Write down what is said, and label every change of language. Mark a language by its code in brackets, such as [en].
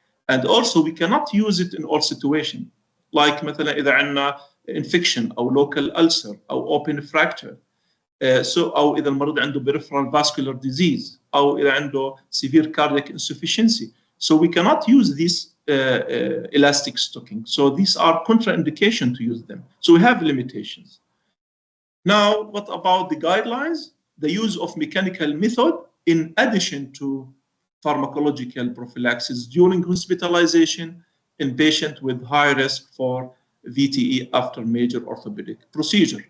[en] And also we cannot use it in all situations. Like [ar] مثلا إذا عندنا [en] infection أو local ulcer أو open fracture. [ar] أو إذا المريض عنده [en] peripheral vascular disease [ar] أو إذا عنده [en] severe cardiac insufficiency. So we cannot use these elastic stocking. So these are contraindication to use them. So we have limitations. Now, what about the guidelines? The use of mechanical method in addition to pharmacological prophylaxis during hospitalization in patients with high risk for VTE after major orthopedic procedure.